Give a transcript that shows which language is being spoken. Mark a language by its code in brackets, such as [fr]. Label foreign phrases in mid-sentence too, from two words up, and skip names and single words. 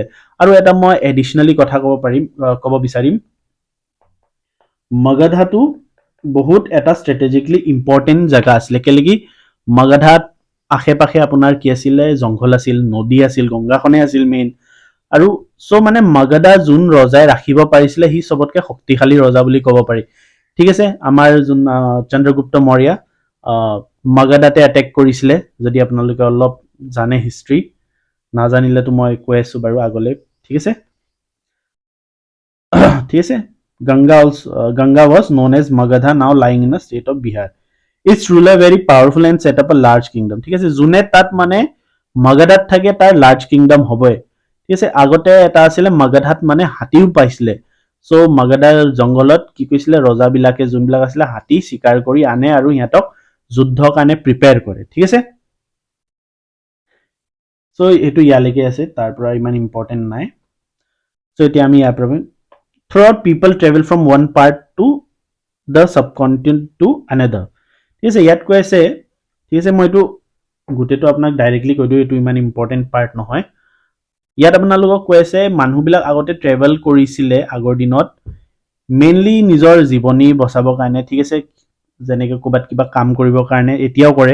[as] আৰু এটা মই এডিচনেলি কথা ক'ব বিচাৰিম, মগধাটো বহুত এটা [en] strategically important [as] জেগা আছিলে, কেলে কি মগধাত আশে পাশে আপোনাৰ কি আছিলে জংঘল আছিল, নদী আছিল, গংগাখনে আছিল মেইন, আৰু চ' মানে মগধা যোন ৰজাই ৰাখিব পাৰিছিলে সি চবতকে শক্তিশালী ৰজা বুলি ক'ব পাৰি, ঠিক আছে। আমাৰ যোন চন্দ্ৰগুপ্ত মৌৰ্য মগধাতে এটেক কৰিছিলে, যদি আপোনালোকে অলপ জানে হিষ্ট্ৰী, নাজানিলেতো মই কৈ আছো বাৰু আগলৈ, ঠিক আছে, ঠিক আছে। [en] Ganga was known as Magadha, now lying in the state of Bihar. Its ruler very powerful and set up a large kingdom, [as] ঠিক আছে, যোনে তাত মানে মগধাত থাকে তাৰ [en] large kingdom [as] হ'বই, ঠিক আছে। আগতে এটা আছিলে মগধাত মানে হাতীও পাইছিলে, চ' মগধাৰ জংঘলত কি কৈছিলে ৰজাবিলাকে যোনবিলাক আছিলে হাতী চিকাৰ কৰি আনে আৰু সিহঁতক যুদ্ধৰ কাৰণে প্ৰিপেয়াৰ কৰে, ঠিক আছে। চ' এইটো ইয়ালৈকে আছে, তাৰ পৰা ইমান ইম্পৰ্টেণ্ট নাই। চ' এতিয়া আমি ইয়াৰ পৰা [en] throughout people travel from one part to the subcontinent to another, [as] ঠিক আছে। ইয়াত কৈ আছে, ঠিক আছে, মই এইটো গোটেইটো আপোনাক ডাইৰেক্টলি কৈ দিওঁ, এইটো ইমান [en] important part [as] নহয়। ইয়াত আপোনালোকক কৈ আছে মানুহবিলাক আগতে ট্ৰেভেল কৰিছিলে আগৰ দিনত মেইনলি নিজৰ জীৱনী বচাবৰ কাৰণে, ঠিক আছে, যেনেকে ক'ৰবাত কিবা কাম কৰিবৰ কাৰণে, এতিয়াও কৰে।